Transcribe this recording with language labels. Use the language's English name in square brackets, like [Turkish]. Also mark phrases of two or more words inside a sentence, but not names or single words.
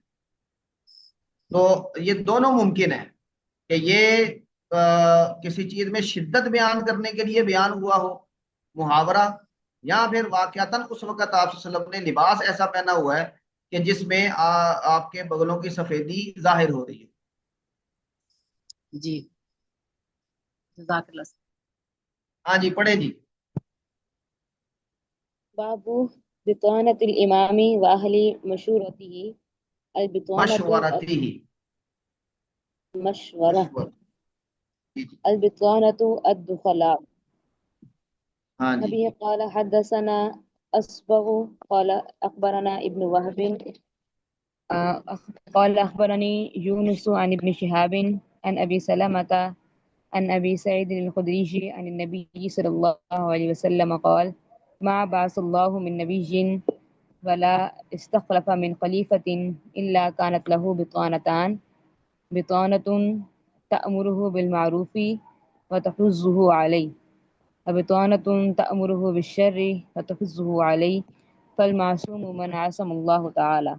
[Urdu] تو یہ دونوں ممکن ہے کہ یہ کسی چیز میں شدت بیان کرنے کے لیے بیان ہوا ہو محاورہ، یا پھر واقعتاً اس وقت آپ [Arabic] صلی اللہ علیہ وسلم [Urdu] نے لباس ایسا پہنا ہوا ہے کہ جس میں آپ کے بغلوں کی سفیدی ظاہر ہو رہی ہے۔ جی، [Arabic] جزاک اللہ۔ [Urdu] ہاں جی، پڑھے جی۔ [Arabic] باب بطانة الإمام وأهل مشورته. البطانة [Urdu] مشورتی ہی [Arabic] مشورة. [Urdu] مشور جی جی [Arabic] البطانة الدخلاء. [Urdu] ہاں جی [Arabic] أبي قال حدثنا أصبغ قال أخبرنا ابن وهب قال أخبرني يونس عن ابن شهاب عن أبي سلمة عن أبي سعيد الخدري عن النبي صلى الله عليه وسلم قال ما بعث الله من نبي ولا استخلف من خليفة إلا كانت له بطانتان بطانة تأمره بالمعروف وتحزه عليه وبطانة تأمره بالشر وتحزه عليه فالمعصوم من عصم الله تعالى.